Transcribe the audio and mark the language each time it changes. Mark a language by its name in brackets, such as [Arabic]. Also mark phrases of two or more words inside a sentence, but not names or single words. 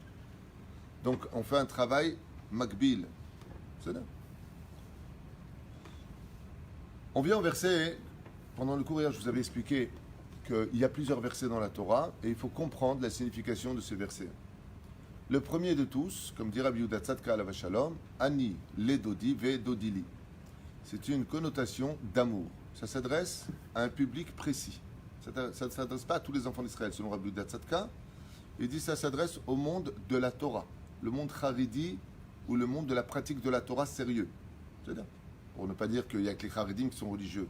[French] Donc on fait un travail makbil. C'est là. On vient au verset, pendant le cours hier je vous avais expliqué qu'il y a plusieurs versets dans la Torah et il faut comprendre la signification de ces versets. Le premier de tous, comme dit Rabbi Yehuda Tzadka [Hebrew] עליו שלום, אני לדודי ודודי לי. [French] C'est une connotation d'amour. Ça s'adresse à un public précis. Ça ne s'adresse pas à tous les enfants d'Israël, selon Rabbi Yehuda Tzadka. Il dit que ça s'adresse au monde de la Torah, le monde haridi ou le monde de la pratique de la Torah sérieux. C'est-à-dire, pour ne pas dire qu'il n'y a que les haridim qui sont religieux.